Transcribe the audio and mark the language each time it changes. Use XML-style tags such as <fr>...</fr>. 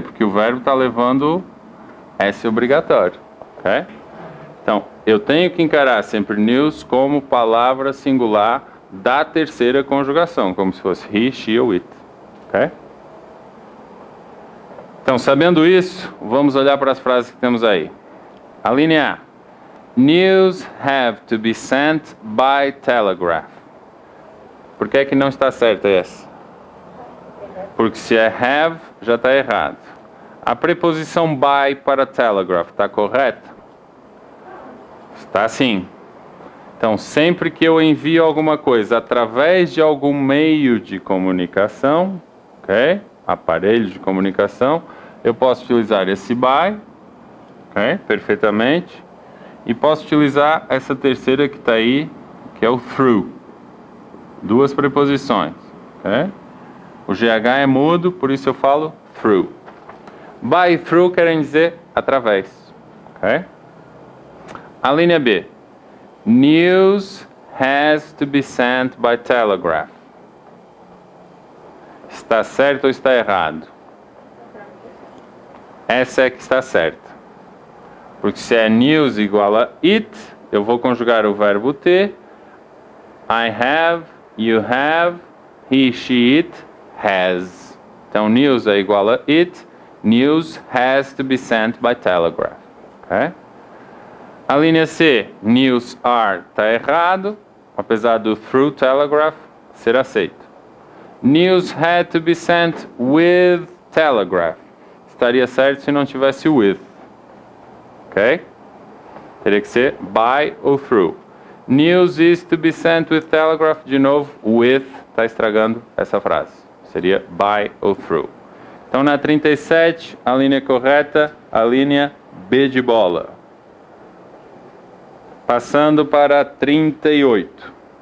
<pt>Porque o verbo está levando S obrigatório, ok? Então, eu tenho que encarar sempre news como palavra singular da terceira conjugação, como se fosse he, she ou it, ok? Então, sabendo isso, vamos olhar para as frases que temos aí. A linha A.</pt> <en>News have to be sent by telegraph.</en> <pt>Por que é que não está certa essa? Porque se é have, já está errado. A preposição by para telegraph está correta? Está sim. Então, sempre que eu envio alguma coisa através de algum meio de comunicação, ok? Aparelho de comunicação, eu posso utilizar esse by, ok? Perfeitamente. E posso utilizar essa terceira que está aí, que é o through. Duas preposições, ok? O GH é mudo, por isso eu falo through. By e through querem dizer através, ok? A linha B.</pt> <en>News has to be sent by telegraph.</en> <pt>Está certo ou está errado? Essa é que está certa. Porque se é news igual a it, eu vou conjugar o verbo ter.</pt> <en>I have, you have, he, she, it, has.</en> <pt>Então, news é igual a it.</pt> <en>News has to be sent by telegraph. Okay?</en> <pt>A linha C, news are, está errado, apesar do through telegraph ser aceito.</pt> <en>News had to be sent with telegraph.</en> <pt>Estaria certo se não tivesse with. Ok? Teria que ser by ou through.</pt> <en>News is to be sent with telegraph.</en> <pt>De novo, with está estragando essa frase. Seria by ou through. Então, na 37, a linha correta, a linha B de bola. Passando para 38.</pt>